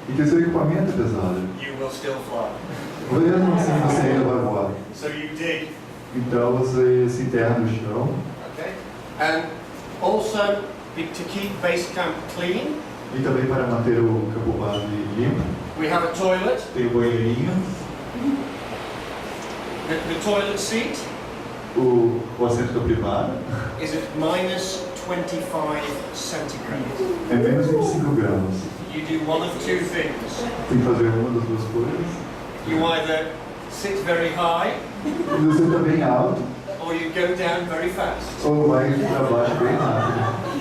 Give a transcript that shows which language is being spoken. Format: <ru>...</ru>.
<pt>E que o seu equipamento é pesado.</pt> <en>You will still fly.</en> <pt>Mesmo assim, você ainda vai voar.</pt> <en>So you dig.</en> <pt>Então você se enterra no chão.</pt> <en>Okay? And also, to keep base camp clean,</en> <pt>E também para manter o campo base limpo.</pt> <en>we have a toilet.</en> <pt>Tem o banheirinho.</pt> <en>The toilet seat</en> <pt>O assento da privada</pt> <en>is at minus 25 centigrade.</en> <pt>é menos 25 graus.</pt> <en>You do one of 2 things.</en> <pt>Tem que fazer uma das 2 coisas.</pt> <en>You either sit very high,</en> <pt>E você está bem alto,</pt> <en>or you go down very fast.</en> <pt>ou vai para baixo bem rápido.</pt>